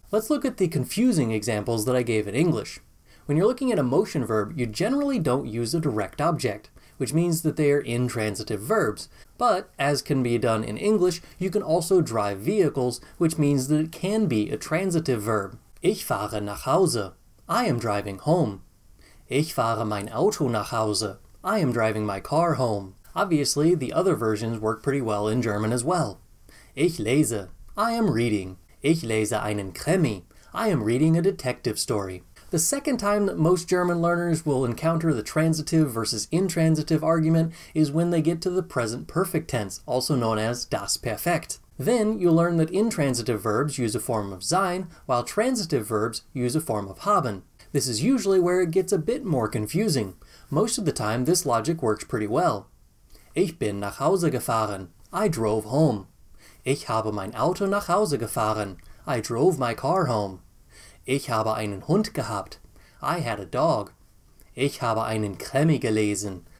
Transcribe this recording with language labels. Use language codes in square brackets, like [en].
[en] Let's look at the confusing examples that I gave in English. When you're looking at a motion verb, you generally don't use a direct object, which means that they are intransitive verbs. But, as can be done in English, you can also drive vehicles, which means that it can be a transitive verb. [de] Ich fahre nach Hause. [en] I am driving home. [de] Ich fahre mein Auto nach Hause. [en] I am driving my car home. Obviously, the other versions work pretty well in German as well. [de] Ich lese. [en] I am reading. [de] Ich lese einen Krimi. [en] I am reading a detective story. The second time that most German learners will encounter the transitive versus intransitive argument is when they get to the present perfect tense, also known as das Perfekt. Then you'll learn that intransitive verbs use a form of sein, while transitive verbs use a form of haben. This is usually where it gets a bit more confusing. Most of the time, this logic works pretty well. [de] Ich bin nach Hause gefahren. [en] I drove home. [de] Ich habe mein Auto nach Hause gefahren. [en] I drove my car home. [de] Ich habe einen Hund gehabt. [en] I had a dog. [de] Ich habe einen Krimi gelesen.